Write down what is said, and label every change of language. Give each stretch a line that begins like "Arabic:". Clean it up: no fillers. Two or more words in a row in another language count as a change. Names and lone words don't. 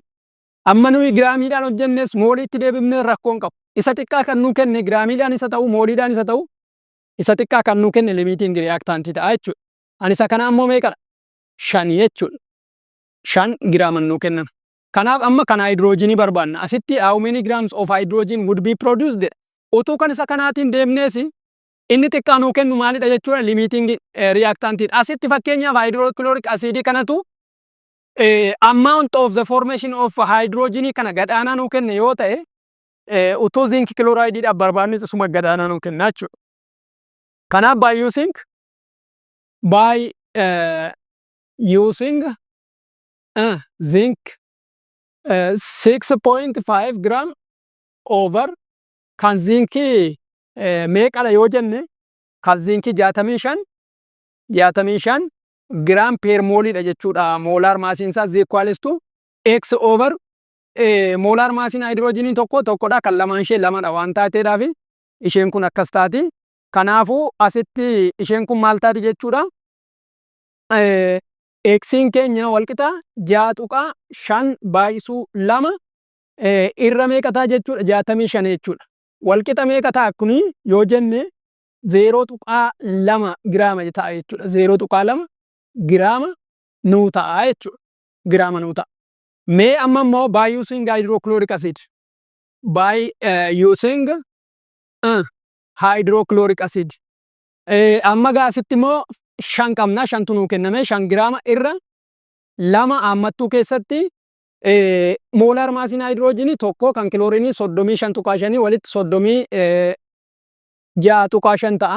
Oromo: Amma nuyi giraamiidhaan hojjennes mooliitti deebifnee rakkoon qabu. Isa xiqqaa kan nuu kenne giraamiidhaan isa ta'u mooliidhaan isa ta'u isa xiqqaa kan nuu kenne
English: limiting reactantii
Oromo: ta'a jechuudha. Ani isa kana ammoo meeqadha? 5 jechuudha. 5 giraaman nuu kennan. Kanaaf amma kan hydrogenii barbaanna.
English: Asitti how many grams of hydrogen would be produced?
Oromo: Utuu kan isa kanaatiin deemnees inni xiqqaa nuu kennu maalidha jechuudha? Limiting reactantii. Asitti fakkeenyaaf
English: hydrochloric acid
Oromo: kanatu
English: amount of the formation of hydrogen
Oromo: kana gadaanaa nuu kenne yoo ta'e utuu
English: zinc chloride
Oromo: dha barbaannis isuma gadaanaa nuu kenna jechuudha. Kanaaf
English: by using zinc 6.5 gram
Oromo: over kan zinkii meeqadha yoo jenne kan zinkii
English: 65 gram per
Oromo: molidha jechuudha. Molar maasiin isaa
English: equals to x over molar
Oromo: maasiin hydrogenii tokkodha kan lamaan ishee lamadha waan taateedhaaf isheen kun akkas taati. Kanaafuu asitti isheen kun maal taati jechuudha? X'n keenya walqixa 6.5 baay'isuu 2 irra meeqa ta'a jechuudha? 65 jechuudha. Walqixa meeqa ta'a kuni yoo jenne 0.2 giraama ta'a jechuudha. 0.2 giraama nuu ta'a jechuudha. Giraama nuu ta'a. Mee amma immoo
English: by using hydrochloric acid. By using hydrochloric acid.
Oromo: Amma gaasitti immoo 5 qabna. 5tu nuu kenname 5 giraama irra 2 ammattuu keessatti molar maasiin hydrogenii tokko kan kiloorinii 35.5 walitti 36.5 ta'a.